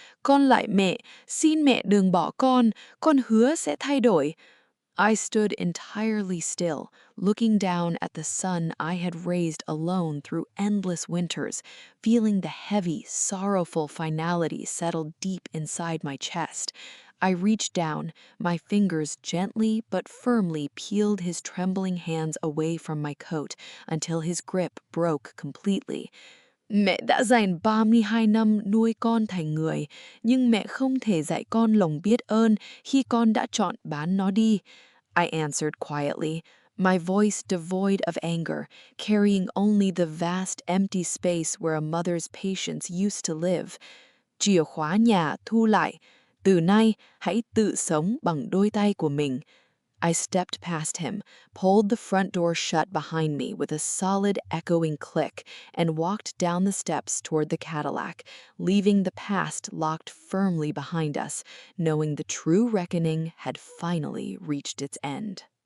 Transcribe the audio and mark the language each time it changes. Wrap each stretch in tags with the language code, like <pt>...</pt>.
<vi>Con lại mẹ, xin mẹ đừng bỏ con hứa sẽ thay đổi.</vi> <en>I stood entirely still, looking down at the son I had raised alone through endless winters, feeling the heavy, sorrowful finality settle deep inside my chest. I reached down, my fingers gently but firmly peeled his trembling hands away from my coat until his grip broke completely.</en> <vi>Mẹ đã dành 32 năm nuôi con thành người, nhưng mẹ không thể dạy con lòng biết ơn khi con đã chọn bán nó đi.</vi> <en>I answered quietly, my voice devoid of anger, carrying only the vast empty space where a mother's patience used to live.</en> <vi>Chìa khóa nhà thu lại, từ nay hãy tự sống bằng đôi tay của mình.</vi> <en>I stepped past him, pulled the front door shut behind me with a solid echoing click, and walked down the steps toward the Cadillac, leaving the past locked firmly behind us, knowing the true reckoning had finally reached its end.</en>